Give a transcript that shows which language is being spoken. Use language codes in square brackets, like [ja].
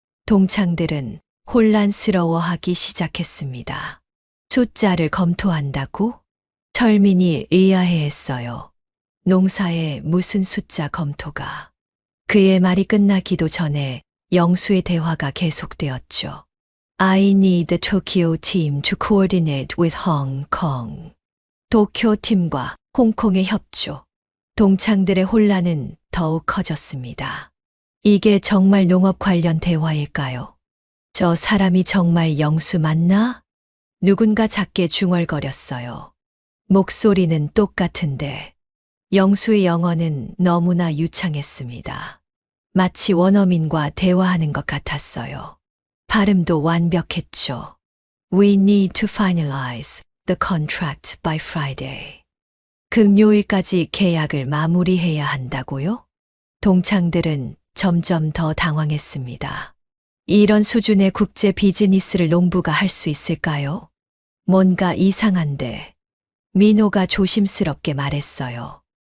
[ko] 동창들은 혼란스러워하기 시작했습니다. 숫자를 검토한다고? 철민이 의아해했어요. 농사에 무슨 숫자 검토가. 그의 말이 끝나기도 전에 영수의 대화가 계속되었죠. [en] I need the Tokyo team to coordinate with Hong Kong. [ko] 도쿄 팀과 홍콩의 협조. 동창들의 혼란은 더욱 커졌습니다. 이게 정말 농업 관련 대화일까요? 저 사람이 정말 영수 맞나? 누군가 작게 중얼거렸어요. 목소리는 똑같은데 영수의 영어는 너무나 유창했습니다. 마치 원어민과 대화하는 것 같았어요. 발음도 완벽했죠. [en] We need to finalize the contract by Friday. [ko] 금요일까지 계약을 마무리해야 한다고요? 동창들은 점점 더 당황했습니다. 이런 수준의 국제 비즈니스를 농부가 할 수 있을까요? 뭔가 이상한데 민호가 조심스럽게 말했어요.